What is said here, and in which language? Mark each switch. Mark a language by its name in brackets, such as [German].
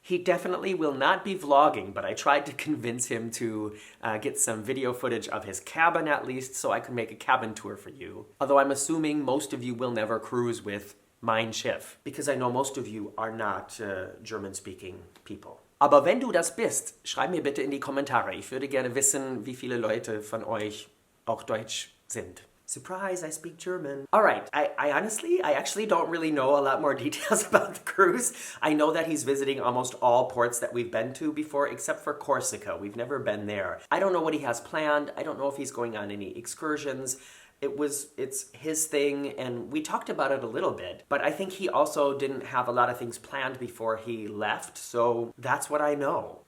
[English] He definitely will not be vlogging, but I tried to convince him to get some video footage of his cabin at least, so I could make a cabin tour for you. Although I'm assuming most of you will never cruise with Mein Schiff, because I know most of you are not German-speaking people. [German] Aber wenn du das bist, schreib mir bitte in die Kommentare. Ich würde gerne wissen, wie viele Leute von euch auch Deutsch sind. [English] Surprise, I speak German. All right, I actually don't really know a lot more details about the cruise. I know that he's visiting almost all ports that we've been to before, except for Corsica. We've never been there. I don't know what he has planned. I don't know if he's going on any excursions. It's his thing, and we talked about it a little bit, but I think he also didn't have a lot of things planned before he left, so that's what I know.